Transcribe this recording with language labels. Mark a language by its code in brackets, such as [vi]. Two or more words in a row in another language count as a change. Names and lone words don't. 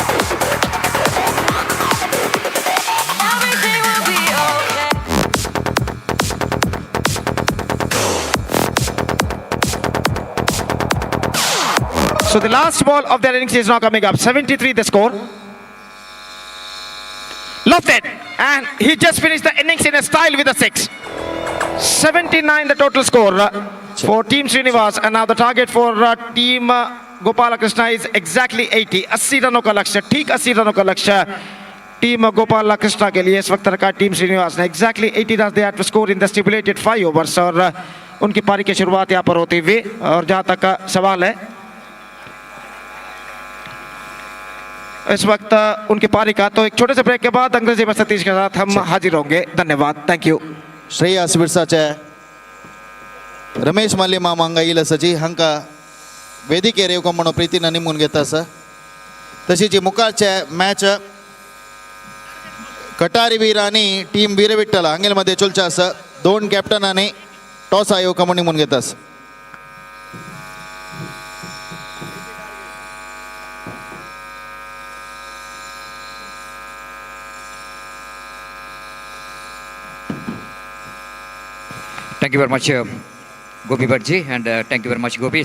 [en] So the last ball of their innings is now coming up. 73 the score. Lofted, and he just finished the innings in a style with a 6. 79 the total score for team Srinivas, and now the target for team Gopala Krishna is exactly 80. [hi] 80 रनों का लक्ष्य, ठीक 80 रनों का लक्ष्य टीम गोपाल कृष्णा के लिए इस वक्त रखा टीम श्रीनिवास ने [en] exactly 80 runs they had to score in the stipulated 5 overs [hi] और उनकी पारी की शुरुआत यहाँ पर होती हुई और जहाँ तक का सवाल है इस वक्त उनकी पारी का तो एक छोटे से ब्रेक के बाद अंग्रेजी में सतीश के साथ हम हाजिर होंगे धन्यवाद [en] thank you [kok] श्रेयस बिरसाचे रमेश मालिमा मांगा येईल सजी हांका वेदिकेर येवको म्हणून प्रितीन निमून घेता सर तशी जी मुखारचे मॅच कटारी वीर आणि टीम वीरविठ्ठल हांगेलमध्ये चलचे आसा दोन कॅप्टनांनी टॉस येवको म्हणून निमून घेता [en] Thank you very much, Gopi Bhattji, and thank you very much, Gopi.